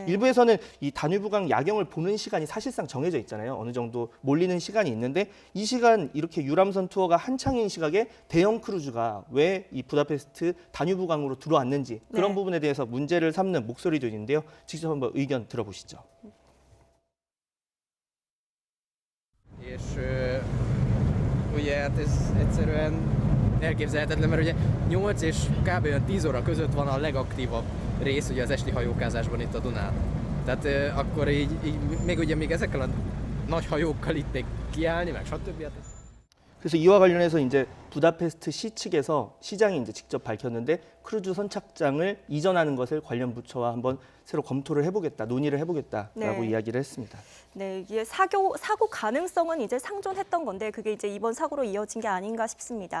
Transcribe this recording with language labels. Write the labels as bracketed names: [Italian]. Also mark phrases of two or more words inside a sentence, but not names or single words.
[Korean] 일부에서는 이 다뉴브강 야경을 보는 시간이 사실상 정해져 있잖아요. 어느 정도 몰리는 시간이 있는데 이 시간 이렇게 유람선 투어가 한창인 시각에 대형 크루즈가 왜 이 부다페스트 다뉴브강으로 들어왔는지 그런 네. 부분에 대해서 문제를 삼는 목소리도 있는데요. 직접 한번 의견 들어보시죠. [Hungarian] És ugye hát ez egyszerűen elképzelhetetlen, mert ugye 8 és kb. Olyan 10 óra között van a legaktívabb rész ugye az esti hajókázásban itt a Dunán. Tehát akkor így még ezekkel a nagy hajókkal itt még kiállni, meg stb. Hát ez... [Korean] 그래서 이와 관련해서 이제 부다페스트 시 측에서 시장이 이제 직접 밝혔는데 크루즈 선착장을 이전하는 것을 관련 부처와 한번 새로 검토를 해보겠다, 논의를 해보겠다라고 네. 이야기를 했습니다. 네, 이게 사고 가능성은 이제 상존했던 건데 그게 이제 이번 사고로 이어진 게 아닌가 싶습니다.